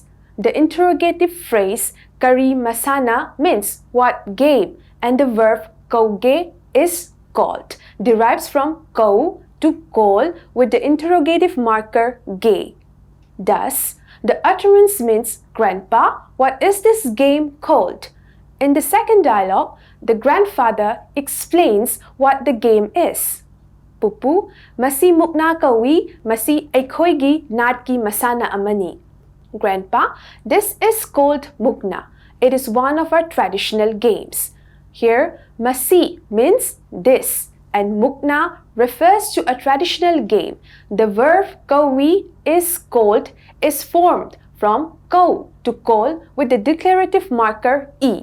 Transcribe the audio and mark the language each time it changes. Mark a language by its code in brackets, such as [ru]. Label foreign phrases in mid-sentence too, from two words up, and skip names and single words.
[en] The interrogative phrase [mni] Kari Masana [en] means what game, and the verb Kauge is called, derives from kau, to call, with the interrogative marker ge. Thus, the utterance means, Grandpa, what is this game called? In the second dialogue, the grandfather explains what the game is. [mni] Pupu, Masi Mukna Kawi, Masi Aikoigi Natki Masana Amani. [en] Grandpa, this is called mukna. It is one of our traditional games. Here, masi means this and mukna refers to a traditional game. The verb kawi is formed from kau to call with the declarative marker e.